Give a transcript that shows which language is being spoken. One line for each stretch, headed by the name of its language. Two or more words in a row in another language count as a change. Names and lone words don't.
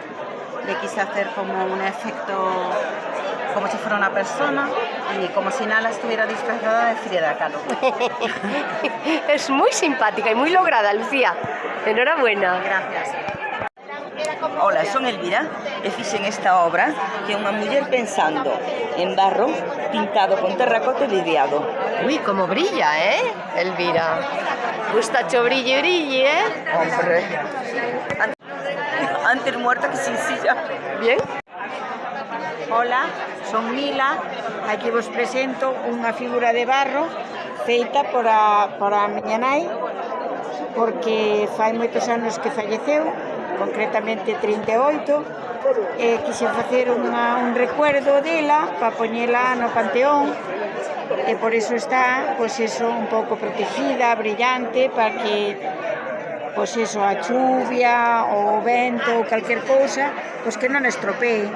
Spanish: Le quise hacer como un efecto, como si fuera una persona, y como si Nala estuviera disfrazada de Frida Kahlo. Es muy simpática y muy lograda, Lucía. Enhorabuena. Gracias.
Galician: Hola, son Elvira e fixen esta obra que é unha muller pensando en barro pintado con terracota e vidriado.
Spanish: Uy, como brilla, Elvira?
Galician: Gustacho brille, brille, Hombre.
Spanish: Antes muerta que sencilla. Bien.
Galician: Hola, son Mila, aquí vos presento unha figura de barro feita por a miña nai, porque fai moitos anos que falleceu, concretamente 38, e quixen facer un recuerdo dela para poñela no panteón, e por eso está, pois eso, un pouco protegida, brillante, para que, pois eso, a chuvia, o vento, ou calquer cousa, pois que non estropee.